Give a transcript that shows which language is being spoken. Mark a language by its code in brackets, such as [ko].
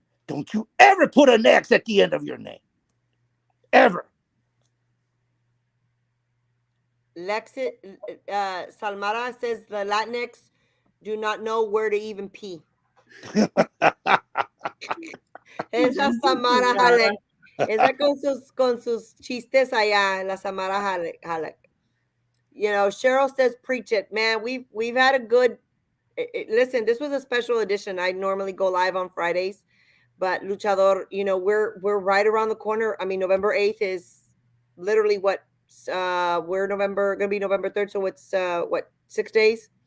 [en] Don't you ever put an X at the end of your name. Ever. Salmara says the Latinx do not know where to even pee. [es] Esa Samara Halek. Esa con sus chistes allá, la Samara Halek. [en] Cheryl says, preach it. Man, we've had a good, listen, this was a special edition. I normally go live on Fridays, but Luchador, we're right around the corner. I mean, November 8th is literally what, we're gonna be November 3rd. So it's 6 days?